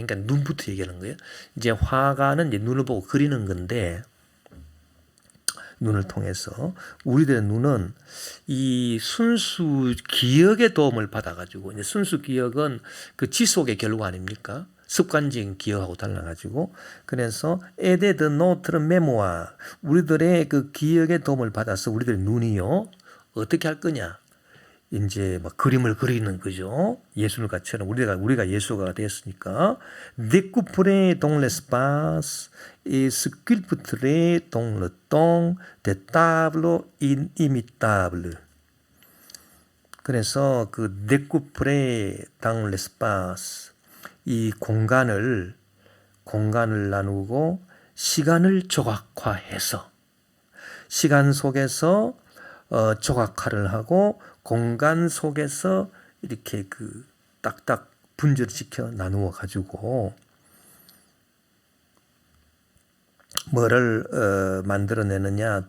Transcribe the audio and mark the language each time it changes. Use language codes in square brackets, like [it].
[ko] 그러니까 눈부터 얘기하는 거예요. 이제 화가는 이제 눈을 보고 그리는 건데 눈을 통해서 우리들의 눈은 이 순수 기억의 도움을 받아가지고 이제 순수 기억은 그 지속의 결과 아닙니까? 습관적인 기억하고 달라가지고 그래서 [fr] 에데 드 노트르 메모아 [ko] 우리들의 그 기억의 도움을 받아서 우리들의 눈이요 어떻게 할 거냐? 이제 막 그림을 그리는 거죠. 예술가처럼 우리가 예술가가 되었으니까 [fr] découper dans l'espace et sculpter dans le temps des tableaux inimitables. [ko] 그래서 그 [fr] découper dans l'espace [ko] 이 공간을 나누고 시간을 조각화해서 시간 속에서 조각화를 하고 공간 속에서 이렇게 그 딱딱 분절시켜 나누어 가지고 뭐를 만들어내느냐?